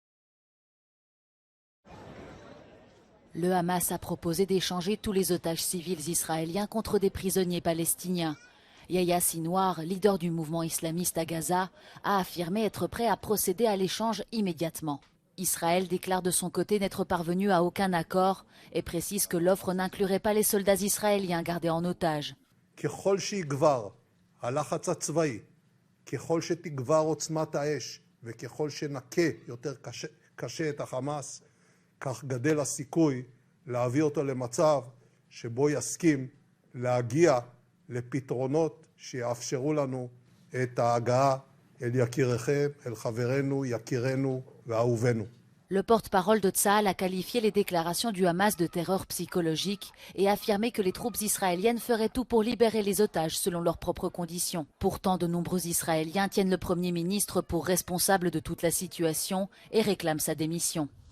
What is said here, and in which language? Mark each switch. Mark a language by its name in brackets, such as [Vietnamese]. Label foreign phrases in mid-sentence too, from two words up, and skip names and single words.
[French] Le Hamas a proposé d'échanger tous les otages civils israéliens contre des prisonniers palestiniens. Yahya Sinwar, leader du mouvement islamiste à Gaza, a affirmé être prêt à procéder à l'échange immédiatement. Israël déclare de son côté n'être parvenu à aucun accord et précise que l'offre n'inclurait pas les soldats israéliens gardés en otage. [Hebrew] כך גדל הסיכוי להביא אותו למצב שבו יסכים להגיע לפתרונות שיאפשרו לנו את ההגעה אל יקיריכם, אל חברינו, יקירנו ואהובינו. [French] Le porte-parole de Tsahal a qualifié les déclarations du Hamas de terreur psychologique et affirmé que les troupes israéliennes feraient tout pour libérer les otages selon leurs propres conditions. Pourtant, de nombreux Israéliens tiennent le Premier ministre pour responsable de toute la situation et réclament sa démission.